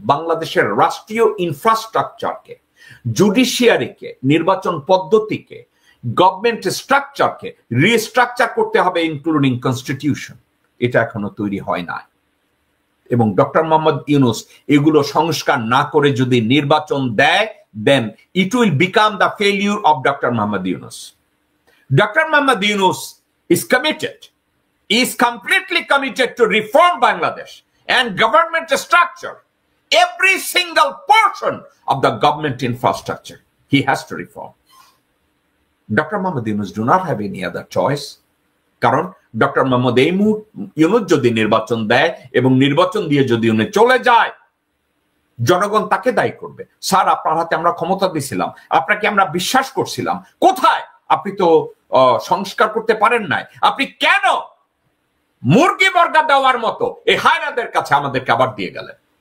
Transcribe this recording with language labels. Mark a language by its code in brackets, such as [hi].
[bn] বাংলাদেশের রাষ্ট্রীয় ইনফ্রাস্ট্রাকচারকে, জুডিশিয়ারিকে, নির্বাচন পদ্ধতিকে, গভর্নমেন্ট স্ট্রাকচারকে রিস্ট্রাকচার করতে হবে, ইনক্লুডিং কনস্টিটিউশন। এটা এখনো তৈরি হয় না, এবং ডক্টর মোহাম্মদ ইউনূস এগুলো সংস্কার না করে যদি নির্বাচন দেয়, [en] then it will become the failure of Dr. Mohammad Yunus. Dr. Mohammad Yunus is committed, is completely committed to reform Bangladesh and government structure. Every single portion of the government infrastructure he has to reform. Dr. Mohammad Yunus do not have any other choice. [bn] কারণ doctor Mohammad Yunus যদি নির্বাচন দেয় এবং নির্বাচন দিয়ে যদি উনি চলে যায়, জনগণ তাকে দায়ী করবে। স্যার, আপনার হাতে আমরা ক্ষমতা দিয়েছিলাম, আপনাকে আমরা বিশ্বাস করছিলাম, কোথায়? আপনি তো সংস্কার করতে পারেন নাই, আপনি কেন মুরগি বর্গা দেওয়ার মতো এই হায়নাদের কাছে আমাদেরকে আবার দিয়ে গেলেন?